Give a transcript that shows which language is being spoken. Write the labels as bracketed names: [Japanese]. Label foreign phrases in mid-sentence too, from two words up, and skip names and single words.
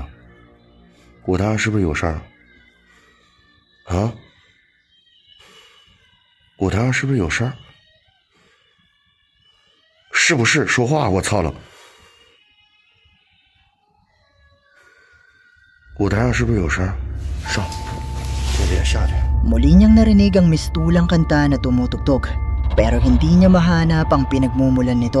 [Chinese] 舞台上是不是有声？啊？舞台上是不是有声？是不是说话？我操了！舞台上是不是有声？上，爹爹下去。 [Filipino] Muli niyang narinig ang mistulang kanta na tumutugtog, pero hindi niya mahanap ang pinagmumulan nito.